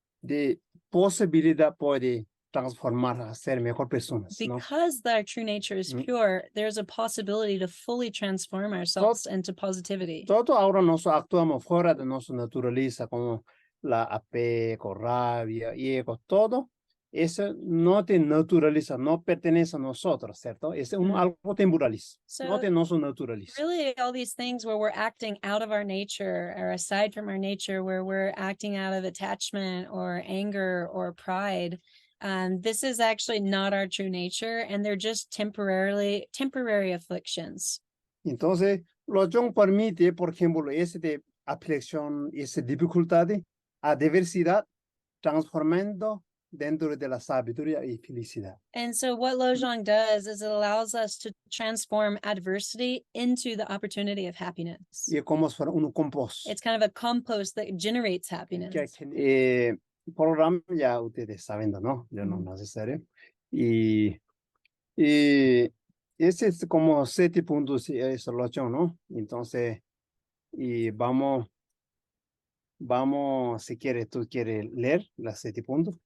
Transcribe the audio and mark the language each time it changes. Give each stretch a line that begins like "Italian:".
Spanish: De posibilidad puede transformar a ser mejor personas.
English: Because our true nature is pure, there's a possibility to fully transform ourselves into positivity.
Spanish: Todo ahora nosotros actuamos fuera de nuestra naturaleza, como la apego, rabia, ego, todo. Eso no te naturaliza, no pertenece a nosotros, ¿cierto? Es algo temporal, no te nos naturaliza.
English: Really, all these things where we're acting out of our nature or aside from our nature, where we're acting out of attachment or anger or pride, this is actually not our true nature, and they're just temporary afflictions.
Spanish: Entonces, Lojong permite, por ejemplo, de aflicción, esa dificultad, adversidad, transformando dentro de la sabiduría y felicidad.
English: And so what Lojong does is it allows us to transform adversity into the opportunity of happiness.
Spanish: Y como si fuera un compost.
English: It's kind of a compost that generates happiness.
Spanish: Programa ya ustedes saben, ¿no? Yo no necesario. Y ese es como 7 puntos, es Lojong, ¿no? Entonces, y vamos, si quieres, tú quieres leer las 7 puntos.